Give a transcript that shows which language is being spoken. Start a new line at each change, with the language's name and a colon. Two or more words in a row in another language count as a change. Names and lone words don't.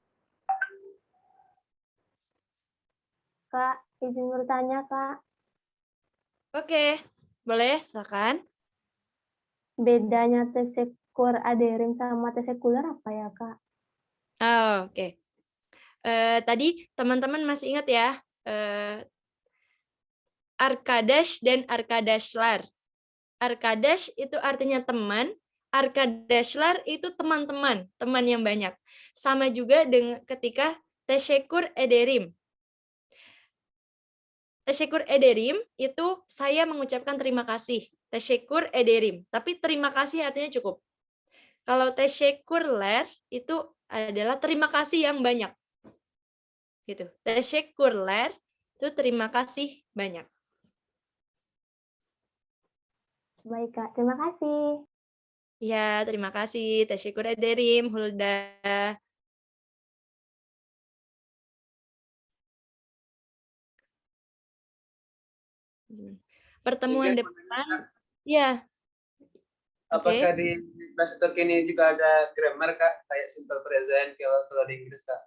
Indonesian: Kak, izin bertanya, Kak. Oke, boleh, silakan. Bedanya
Turkish: tesekur aderim
Indonesian: sama tesekuler apa ya, Kak? Oh, oke. Tadi teman-teman masih ingat ya,
Turkish: Arkadaş dan arkadaşlar.
Indonesian: Arkadaş itu artinya teman, arkadaşlar itu teman-teman, teman yang banyak. Sama juga dengan ketika
Turkish: teşekkür ederim. Teşekkür ederim
Indonesian: itu saya mengucapkan terima kasih.
Turkish: Teşekkür ederim.
Indonesian: Tapi terima kasih artinya cukup. Kalau teşekkürler itu adalah terima kasih yang banyak. Gitu. Teşekkürler itu terima kasih banyak. Baik, Kak. Terima kasih. Ya, terima kasih.
Turkish: Teşekkür ederim, Hulda.
Indonesian: Pertemuan depan, ya. Apakah di bahasa Turki ini juga ada grammar, Kak? Kayak
English: simple present
Indonesian: kalau di Inggris, Kak?